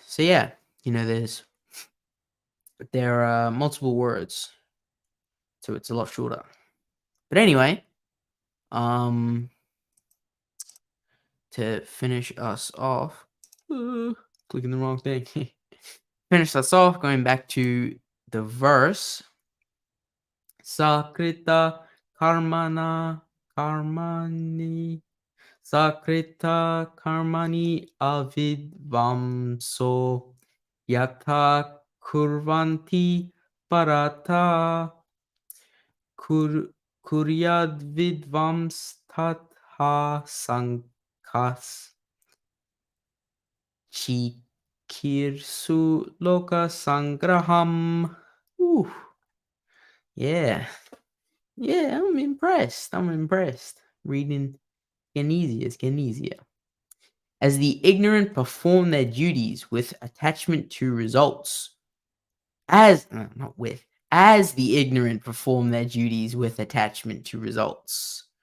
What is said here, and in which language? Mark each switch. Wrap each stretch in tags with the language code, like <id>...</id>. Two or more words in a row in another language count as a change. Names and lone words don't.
<en>So yeah, there are multiple words, so it's a lot shorter. But anyway, to finish us off, clicking the wrong thing. Finish us off, going back to the verse.</en> <sa>Sakrita karmaṇi. Sakrita karmaṇi avidvāṁso. Yathā kurvanti bhārata. Kuryād vidvāṁs tathāsaktaḥ. Cikīrṣur loka-saṅgraham.</sa> <en>Yeah, I'm impressed. Reading getting easier. It's getting easier. As the ignorant perform their duties with attachment to results. As the ignorant perform their duties with attachment to results.</en>